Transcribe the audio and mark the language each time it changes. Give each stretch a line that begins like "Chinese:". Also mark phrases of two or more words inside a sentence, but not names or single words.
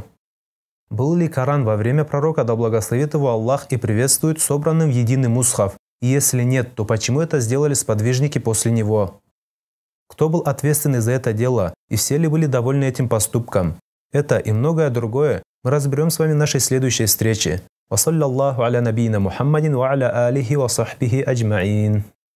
Russian: Был ли Коран во время пророка, да благословит его Аллах и приветствует, собранным в единый мусхаф? И если нет, то почему это сделали сподвижники после него? Кто был ответственный за это дело, и все ли были довольны этим поступком? Это и многое другое мы разберем с вами в нашей следующей встрече.
Arabic: وصلى الله على نبينا محمد وعلى آله وصحبه أجمعين.